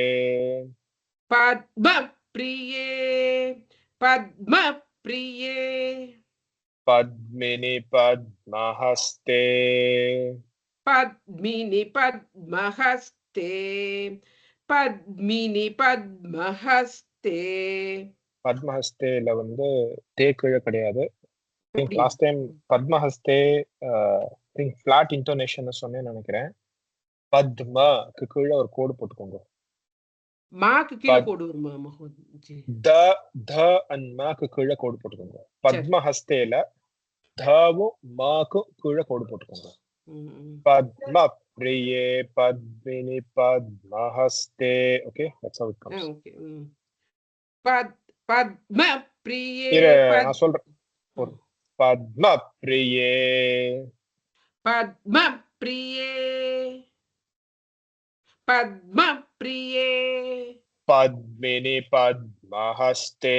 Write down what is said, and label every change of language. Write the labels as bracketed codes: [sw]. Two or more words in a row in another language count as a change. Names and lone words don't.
[sa] पद्मप्रिये पद्मप्रिये पद्मिनि पद्महस्ते पद्मिनि पद्महस्ते पद्मिनि पद्महस्ते [ta] பத்மஹஸ்தேல வந்து தேக்கிழ கிடையாது. அப்படியா? [en] last time [ta] பத்மஹஸ்தே [en] think flat intonation [ta] சொன்னேன்னு நினைக்கிறேன். பத்மக்கு கீழே ஒரு கோடு போட்டுக்கோங்க. மாக்கு கீழே கோடு வருமா மகோஜி? த த அண்ட் மாக்கு கீழே கோடு போட்டுக்கோங்க. பத்மஹஸ்தேல தவும் மாக்கு கீழே கோடு போட்டுக்கோங்க. [sa] पद्म प्रिये पद्मिनि पद्महस्ते. [ta] ஓகே, [en] That's how it comes. [sa] ஓகே. पद्म प्रिये [ta] நான் சொல்றேன். [sa] पद्म प्रिये पद्म प्रिये पद्म प्रिये पद्मिनि पद्महस्ते